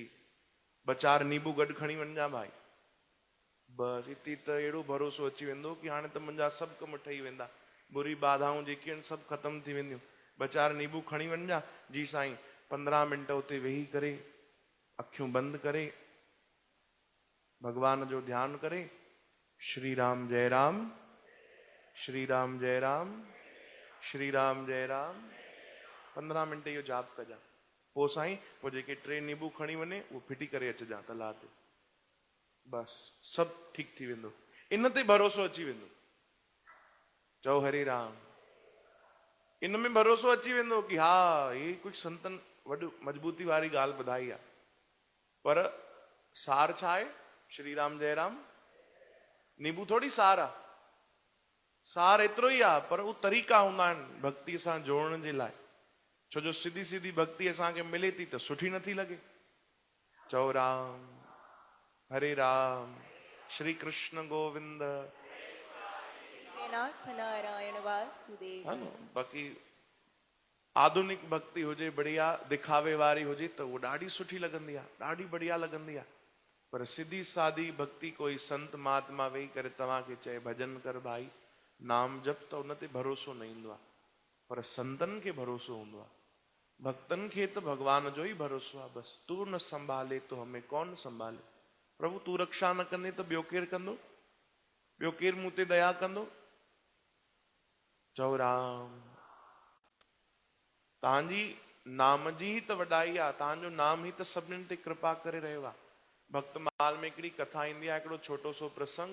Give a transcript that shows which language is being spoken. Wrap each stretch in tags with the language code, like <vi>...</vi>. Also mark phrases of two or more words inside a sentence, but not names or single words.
<sd>ॿ चार नींबू गॾु खणी वञा भाई, बसि हिते त अहिड़ो भरोसो अची वेंदो कि हाणे त मुंहिंजा सभु कम ठही वेंदा, बुरी बाधाऊं जेके आहिनि सभु ख़तम थी वेंदियूं। 2-4 नींबू खणी वञा, जी साईं। 15 मिंट उते वेही करे अखियूं बंदि करे भगवान जो ध्यानु करे, श्री राम जय राम, श्री राम जय राम, श्री राम जय राम, 15 मिंट इहो जाप कजां। पोइ साईं पोइ जेके 3 नींबू खणी वञे उहो फिटी करे अचिजां तला ते, बसि सभु ठीकु थी वेंदो। इन ते भरोसो अची वेंदो, चओ हरे राम। इन में भरोसो अची वेंदो कि हा ये कुछ संतन वॾो मजबूती वारी ॻाल्हि ॿुधाई आहे, पर सार छा आहे? श्री राम जय राम। नींबू थोड़ी सार आहे, सार एतिरो ई आहे, पर उहो तरीक़ा हूंदा आहिनि भक्तीअ सां जोड़ण जे लाइ। छो जो सिधी सिधी भक्ति असांखे मिले थी त सुठी नथी लॻे। चओ राम, हरे राम, श्री कृष्ण गोविंद। नाथ नारायण वासुदेव। हा न बाक़ी आधुनिक भक्ति हुजे बढ़िया दिखावे वारी हुजे त उहो ॾाढी सुठी लॻंदी आहे, ॾाढी बढ़िया लॻंदी आहे। पर सिधी सादी भक्ति कोई संत महात्मा वेही करे तव्हांखे चए भजन कर भाई, नाम जप, त उन ते भरोसो न ईंदो आहे। पर संतन खे भरोसो हूंदो आहे, भक्तन खे त भगवान जो ई भरोसो आहे।</sd> <hi>बसि तू न संभाले तो हमें कौन संभाले।</hi> <sd>प्रभु तू रक्षा न कंदे त ॿियो केरु कंदो, ॿियो केरु मूं ते दया कंदो। चओ राम। तव्हांजी नाम जी ही त वॾाई आहे, तव्हांजो नाम ही त सभिनीनि ते कृपा करे रहियो आहे। भक्तमाल में हिकिड़ी कथा ईंदी आहे, हिकिड़ो छोटो सो प्रसंग।</sd>